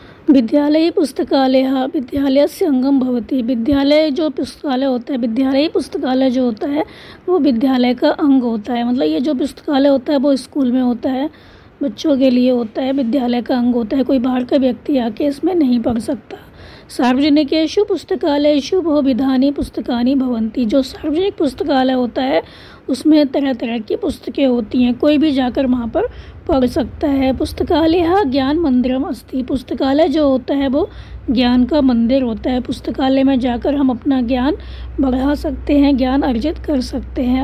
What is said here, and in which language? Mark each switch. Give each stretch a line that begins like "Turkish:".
Sanskrit: विद्यालयी पुस्तकालय विद्यालय से अंगम भवति।
Hindi: विद्यालय जो पुस्तकालय होता है, विद्यालयी पुस्तकालय जो होता है वो विद्यालय का अंग होता है। मतलब ये जो पुस्तकालय होता है वो स्कूल में होता है, बच्चों के लिए होता है, विद्यालय का अंग होता है। कोई बाहर का व्यक्ति आके इसमें नहीं पढ़ सकता।
Sanskrit: सार्वजनिकेषु पुस्तकालयेषु बहुविधानि पुस्तकानि भवन्ति।
Hindi: जो सार्वजनिक पुस्तकालय होता है उसमें तरह तरह की पुस्तकें होती हैं, कोई भी जाकर वहाँ पर पढ़ सकता है।
Sanskrit: पुस्तकालय ज्ञान मंदिरम अस्ति।
Hindi: पुस्तकालय जो होता है वो ज्ञान का मंदिर होता है। पुस्तकालय में जाकर हम अपना ज्ञान बढ़ा सकते हैं, ज्ञान अर्जित कर सकते हैं।